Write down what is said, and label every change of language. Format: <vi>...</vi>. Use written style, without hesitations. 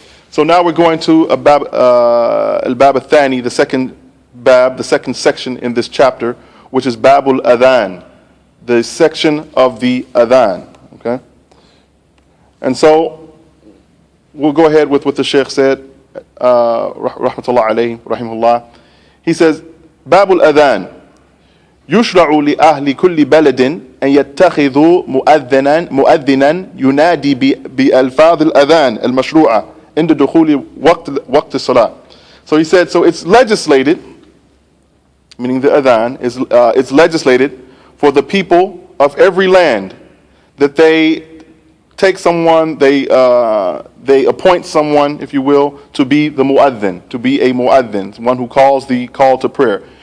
<en>So now we're going to Al-Bab al-Thani, the second section in this chapter, which is Bab al-Adhaan, the section of the Adhaan. Okay. And so we'll go ahead with what the Shaykh said, rahmatullah alayhi, rahimahullah. He says, Bab al-Adhaan.</en> <ar>يشرع لأهل كل بلد أن يتخذوا مؤذنا ينادي بألفاظ الأذان المشروعة عند دخول وقت الصلاة.</ar> <en>So he said, so it's legislated, meaning the adhan, it's legislated for the people of every land that they take someone, they appoint someone, if you will, to be the mu'adhin, to be a mu'adhin, one who calls the call to prayer.</en>